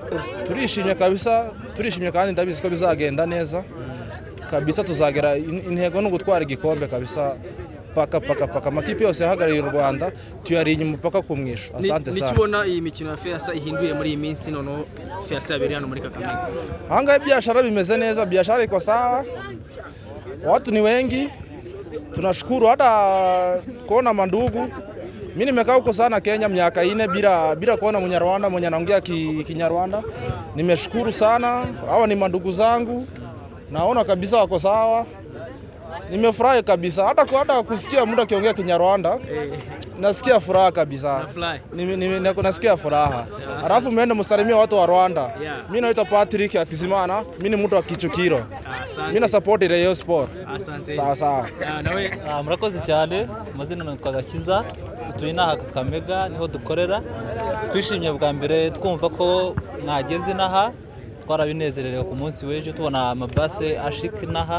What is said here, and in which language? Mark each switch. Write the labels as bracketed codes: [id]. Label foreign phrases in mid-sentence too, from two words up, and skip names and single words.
[rw] Turishimye kandi ndabizi ko bizagenda neza. Kabisa tuzagera intego no gutwara igikombe kabisa. Paka amakipe yose yahagarariye u Rwanda tuyari inyuma paka kumwisha. [sw] Asante sana. [rw] Nikibona iyi mikino ya FEASA ihinduye muri iyi minsi none FEASA yabereye hano muri Kakamega. [sw] Hanga biashara [rw] bimeze neza, [sw] biashara iko sawa. Watu ni wengi. Tunashukuru hata kuona mandugu. Mimi nimekaa huko sana Kenya miaka 4 bila kuona Mnyarwanda mwenye anaongea Kinyarwanda. Nimeshukuru sana. Hawa ni mandugu zangu. Naona kabisa wako sawa. Nimefurahi kabisa hata kusikia mtu akiongea Kinyarwanda. Nasikia furaha kabisa. Nasikia furaha. Alafu muende msalimie watu wa Rwanda. Mimi naitwa Patrick Akizimana, mimi ni mtu wa Kichukiro. Mimi na support Rayon Sport. Asante. Sawa. Nawe [rw] murakoze cyane. Amazina natwa Gakiza. Tutuye naha Kakamega niho dukorera. Twishimye bwa mbere twumva ko mwageze naha. Twarabinezererewe ku munsi w'ejo tubona amabase ashik naha.